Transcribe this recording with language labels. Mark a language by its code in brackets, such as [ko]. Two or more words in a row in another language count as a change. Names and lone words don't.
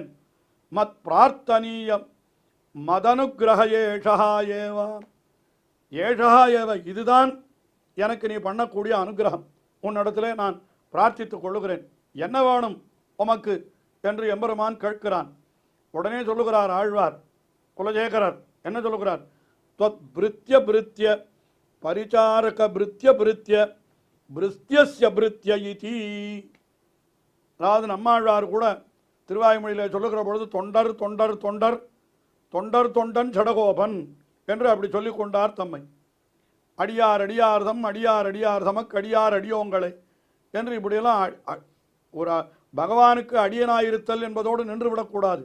[sa] मत् प्रार्थनीयम् मदनुग्रह एषा एवा, एषा एव, [ta] இதுதான் எனக்கு நீ பண்ணக்கூடிய அனுகிரகம். உன்னிடத்திலே நான் பிரார்த்தித்துக் கொள்ளுகிறேன். என்ன வேணும் உமக்கு என்று எம்பெருமான் கேட்கிறான். உடனே சொல்லுகிறார் ஆழ்வார் குலசேகரர், என்ன சொல்லுகிறார்? [sa] त्वत् भृत्य भृत्य परिचारक भृत्य भृत्य भृत्यस्य भृत्य इति. [ta] அதாவது நம்மாழ்வார் கூட திருவாய்மொழியில் சொல்லுகிற பொழுது தொண்டர் தொண்டர் தொண்டர் தொண்டர் தொண்டன் சடகோபன் என்று அப்படி சொல்லிக் கொண்டார் தம்மை. அடியார் அடியார்தம் அடியார் அடியார் தமக்கு அடியார் அடியோங்களை என்று இப்படியெல்லாம் ஒரு பகவானுக்கு அடியனாயிருத்தல் என்பதோடு நின்று விடக்கூடாது.